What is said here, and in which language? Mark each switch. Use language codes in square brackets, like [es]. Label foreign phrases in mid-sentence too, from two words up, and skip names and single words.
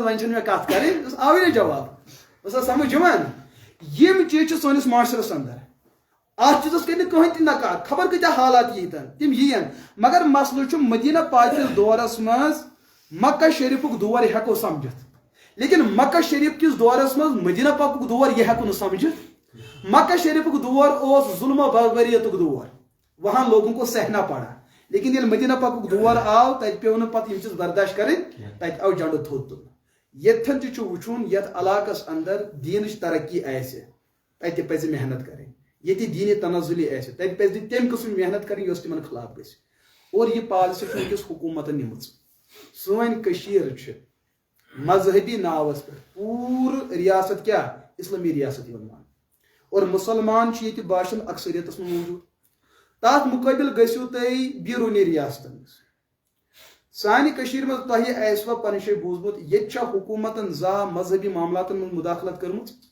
[ks] وۄنۍ چھنہٕ مےٚ کتھ کرٕنۍ آوٕے نہٕ جواب اوسا سمجھ یِوان یِم چیٖز چھِ سٲنِس معاشرس اندر اتھ چیٖزس کٔرۍ نہٕ کٕہٕنۍ تہِ نکار خبر کۭتیاہ حالات ییٖتن تِم یِین مگر مسلہٕ چھُ مدیٖنہ پاک کِس دورس منٛز مکہ شریفُک دور ہٮ۪کو سمجھِتھ لیکن مکہ شریف کِس دورس منٛز مدیٖنہ پاکُک دور یہِ ہٮ۪کو نہٕ سمجھِتھ مکہ شریفُک دور اوس ظلم و بربریتُک دور [ur] وہاں لوگوں کو سہنا پڑا [ks] لیکن ییٚلہِ مدیٖنہ پاکُک دور آو تتہِ پیوٚو نہٕ پتہٕ یِم چیٖز برداشت کرٕنۍ تتہِ آو جنڈٕ تھوٚد تُلنہٕ ییٚتھن تہِ چھُ وٕچھُن یتھ علاقس اندر دیٖنٕچ ترقی آسہِ تتہِ پزِ محنت کرٕنۍ ییٚتہِ دیٖنہِ تنزُلی آسہِ تتہِ پزِ نہٕ تمہِ قٕسمٕچ محنت کرٕنۍ یۄس تِمن خلاف گژھِ اور یہِ پالسی چھِ وٕنکیٚس حکوٗمتن نِمٕژ سٲنۍ کٔشیٖر چھِ مذہبی ناوس پٮ۪ٹھ پوٗرٕ ریاست کیٛاہ اسلٲمی ریاست یِوان ماننہٕ اور مُسلمان چھِ ییٚتہِ باشن اکثریتس منٛز موٗجوٗد تتھ مُقٲبِل گٔژھِو تُہۍ بیروٗنی ریاستن منٛز سانہِ کٔشیٖرِ منٛز تۄہہِ آسِوا پنٕنہِ جایہِ بوٗزمُت ییٚتہِ چھا حکوٗمتن زانٛہہ مذہبی معاملاتن منٛز مُداخلت کٔرمٕژ